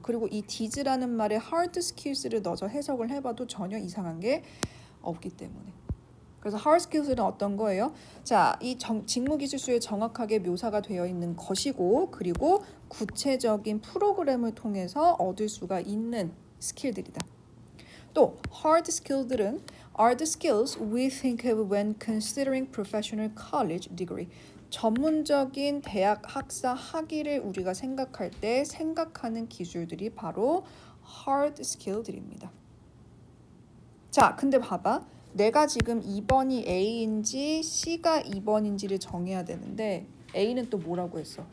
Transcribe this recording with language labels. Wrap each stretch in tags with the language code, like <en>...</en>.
<ko>그리고 이 did라는 말에 hard skills를 넣어서 해석을 해봐도 전혀 이상한 게 없기 때문에. 그래서 hard skills는 어떤 거예요? 자, 이 직무기술수에 정확하게 묘사가 되어 있는 것이고 그리고 구체적인 프로그램을 통해서 얻을 수가 있는 스킬들이다.</ko> <en>또 hard skill들은 are the skills we think of when considering professional college degree.</en> <ko>전문적인 대학 학사 학위를 우리가 생각할 때 생각하는 기술들이 바로 hard skill들입니다. 자, 근데 봐봐. 내가 지금 2번이 A인지 C가 2번인지를 정해야 되는데 A는 또 뭐라고 했어?</ko>